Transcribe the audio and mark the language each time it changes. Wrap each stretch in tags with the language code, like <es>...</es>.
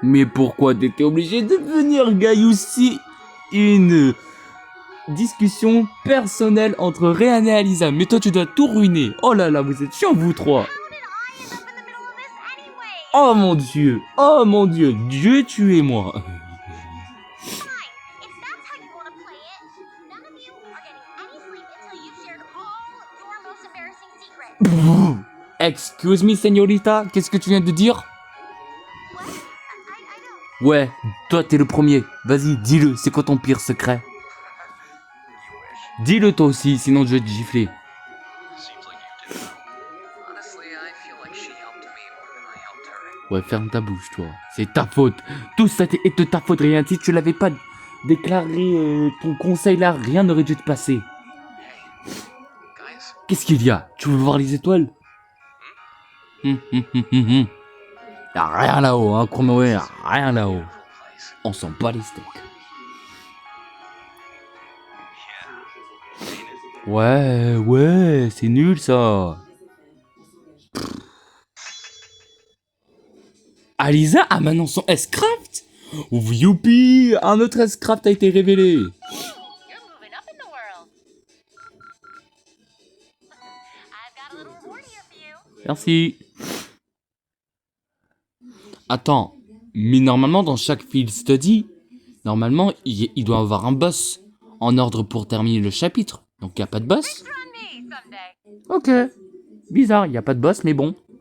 <fr>Mais pourquoi t'étais obligé de venir, Gaius, si une discussion personnelle entre Ryan et Alisa? Mais toi, tu dois tout ruiner. Oh là là, vous êtes chiants, vous trois.</fr> <en>How did I end up in the middle of this anyway?</en> <fr>Oh mon dieu, oh mon dieu, Dieu tuez-moi.</fr> <en>Fine, if that's how you want to play it, none of you are getting any sleep until you've shared all your most embarrassing secrets. Excuse me,</en> <fr>señorita, qu'est-ce que tu viens de dire?</fr> <en>What? I don't.</en> <fr>Ouais, toi t'es le premier. Vas-y, dis-le, c'est quoi ton pire secret?</fr> <en>You wish.</en> <fr>Dis-le toi aussi, sinon je vais te gifler.</fr> <en>Seems like you did. Honestly, I feel like she helped me more than I helped her.</en> <fr>Ouais, ferme ta bouche, toi. C'est ta faute. Tout ça est de ta faute, rien. Si tu l'avais pas déclaré ton conseil là, rien n'aurait dû te passer.</fr> <en>Guys,</en> <fr>Qu'est-ce qu'il y a? Tu veux voir les étoiles? Y'a rien là-haut, hein, Chrono, y'a rien là-haut.</fr> <en>beautiful place.</en> <fr>On s'en bat les steaks.</fr> <en>Yeah. Ain't it?</en> <fr>Ouais, c'est nul ça. Alisa a maintenant son S-Craft? Youpi, un autre S-Craft a été révélé.</fr> <en>You're moving up in the world. I've got a little reward here for you.</en> <fr>Merci. Attends, mais normalement dans chaque field study, normalement il doit avoir un boss en ordre pour terminer le chapitre. Donc il n'y a pas de boss.</fr> <en>Run me someday.</en> <fr>Ok. Bizarre, il n'y a pas de boss, mais bon.</fr>